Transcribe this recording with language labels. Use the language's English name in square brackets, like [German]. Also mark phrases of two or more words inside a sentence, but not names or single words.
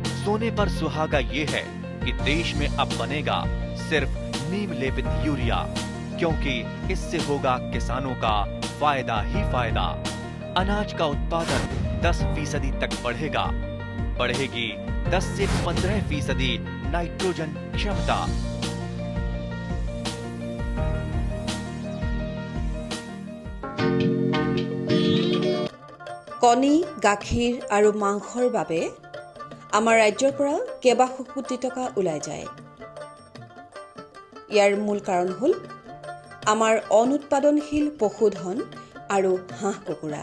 [Hindi] सोने पर सुहागा ये है कि देश में अब बनेगा सिर्फ नीम लेपित यूरिया, क्योंकि इससे होगा किसानों का फायदा ही फायदा। अनाज का उत्पादन 10% तक बढ़ेगा। बढ़ेगी 10 से 15% नाइट्रोजन क्षमता। [Assamese] কণী, গাখীৰ আৰু মাংসৰ বাবে আমাৰ ৰাজ্যৰ পৰা কেইবাশ কোটি টকা ওলাই যায়। ইয়াৰ মূল কাৰণ হ'ল আমাৰ অনুৎপাদনশীল পশুধন আৰু হাঁহ কুকুৰা।